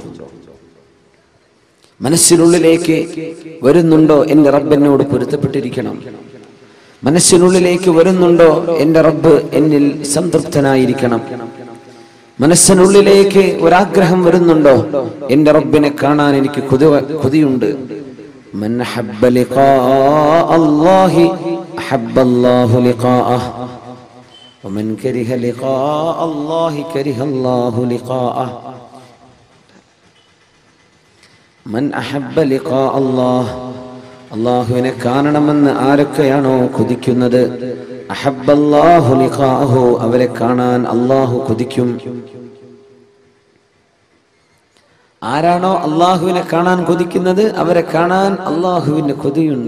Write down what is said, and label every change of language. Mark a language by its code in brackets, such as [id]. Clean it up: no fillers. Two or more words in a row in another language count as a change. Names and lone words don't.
[ml] മനസ്സിനുള്ളിലേക്ക് വരുന്നുണ്ടോ എന്റെ റബ്ബ് എന്നോട് പൊരുത്തപ്പെട്ടിരിക്കണം? മനസ്സിനുള്ളിലേക്ക് വരുന്നുണ്ടോ എന്റെ റബ്ബ് എന്നിൽ സംതൃപ്തനായിരിക്കണം? മനസ്സിനുള്ളിലേക്ക് ഒരാഗ്രഹം വരുന്നുണ്ടോ എന്റെ റബ്ബിനെ കാണാൻ എനിക്ക് കൊതിയുണ്ട്? [ar] من أحب لقاء الله أحب الله لقاءه ومن كره لقاء الله كره الله لقاءه. من أحب لقاء الله, [ml] അല്ലാഹുവിനെ കാണണമെന്ന് ആരൊക്കെയാണോ കൊതിക്കുന്നത്, [ar] أحب الله لقاءه, [ml] അവരെ കാണാൻ അല്ലാഹു കൊതിക്കും. ആരാണോ അള്ളാഹുവിനെ കാണാൻ കൊതിക്കുന്നത് അവരെ കാണാൻ അള്ളാഹുവിന് കൊതിയുണ്ട്.